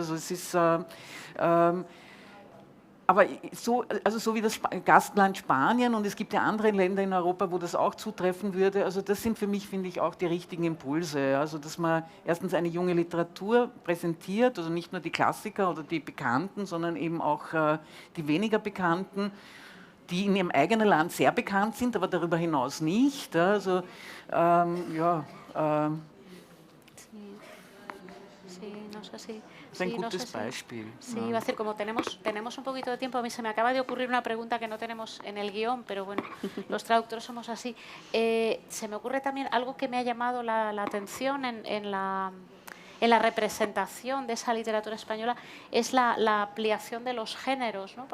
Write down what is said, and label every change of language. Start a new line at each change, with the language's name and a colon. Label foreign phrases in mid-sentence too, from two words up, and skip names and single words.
German: Also es ist, aber so wie das Gastland Spanien, und es gibt ja andere Länder in Europa, wo das auch zutreffen würde, also das sind für mich, finde ich, auch die richtigen Impulse. Also dass man erstens eine junge Literatur präsentiert, also nicht nur die Klassiker oder die Bekannten, sondern eben auch die weniger Bekannten, die in ihrem eigenen Land sehr bekannt sind, aber darüber hinaus nicht. Also ja.
Spanish: Sí, no sé si...
German: Das ist ein
Spanish: sí, no
German: gutes
Spanish: sé si-
German: Beispiel.
Spanish: Sí, iba a decir, como tenemos un poquito de tiempo, a mí se me acaba de ocurrir una pregunta que no tenemos en el guión, pero bueno, los traductores somos así. Se me ocurre también algo que me ha llamado la atención en la representación de esa literatura española, es la ampliación de los géneros, ¿no?